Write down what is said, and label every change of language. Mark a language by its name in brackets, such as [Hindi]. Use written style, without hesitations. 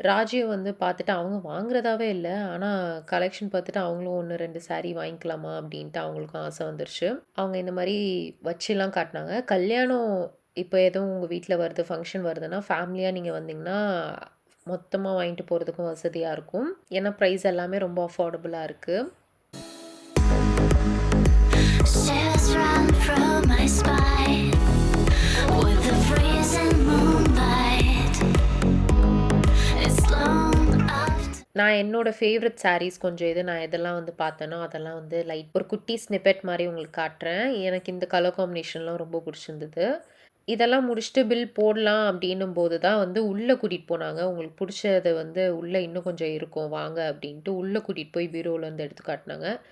[Tamil] ராஜியை வந்து பார்த்துட்டு அவங்க வாங்குறதாவே இல்லை, ஆனால் கலெக்ஷன் பார்த்துட்டு அவங்களும் 1-2 சாரீ வாங்கிக்கலாமா அப்படின்ட்டு அவங்களுக்கும் ஆசை வந்துருச்சு. அவங்க இந்த மாதிரி வச்சுலாம் காட்டினாங்க. கல்யாணம் இப்போ எதுவும் உங்கள் வீட்டில் வருது, ஃபங்க்ஷன் வருதுன்னா ஃபேமிலியாக நீங்கள் வந்தீங்கன்னா மொத்தமாக வாங்கிட்டு போகிறதுக்கும் வசதியாக இருக்கும். ஏன்னா ப்ரைஸ் எல்லாமே ரொம்ப அஃபோர்டபுளாக இருக்குது. [English] Shivers run through my spine with the freezing moonlight. It's long after. [Tamil] நான் என்னோட ஃபேவரட் சாரீஸ் கொஞ்சம் நான் எதெல்லாம் வந்து பார்த்தேனோ அதெல்லாம் வந்து லைட் ஒரு குட்டி ஸ்னிப்பெட் மாதிரி உங்களுக்கு காட்டுறேன். எனக்கு இந்த கலர் காம்பினேஷன்லாம் ரொம்ப பிடிச்சிருந்தது. இதெல்லாம் முடிச்சுட்டு பில் போடலாம் அப்படின்னும் போது தான் வந்து உள்ளே கூட்டிகிட்டு போனாங்க. உங்களுக்கு பிடிச்சது வந்து உள்ளே இன்னும் கொஞ்சம் இருக்கும் வாங்க அப்படின்ட்டு உள்ளே கூட்டிகிட்டு போய் பீரோலேருந்து எடுத்து காட்டினாங்க.